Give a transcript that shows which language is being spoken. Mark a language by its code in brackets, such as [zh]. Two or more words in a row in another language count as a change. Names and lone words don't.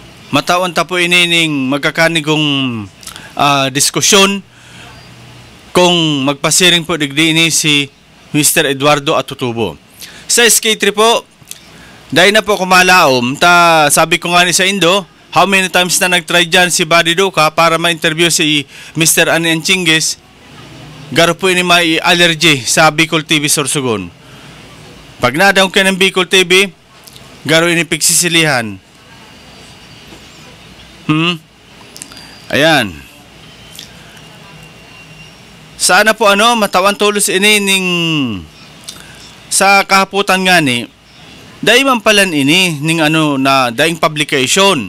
[bik] matawan ta po inining magkakanigong diskusyon kung magpasiring po digdi ini si Mr. Eduardo Atutubo. Sa SK3 po, dahil na po kumalaom, sabi ko nga ni sa Indo, [en] how many times [bik] na nag-try dyan si Buddy Duca para ma-interview si Mr. Anian Chingues, garo po ini may allergy sa Bicol TV Sorsogon. Pag nadaw ka ng Bicol TV, garo ini pigsisilihan. Ayan. Sana po matawan tulos ini ning sa kahaputan nga ni dahil man palan ini ning na daing publication.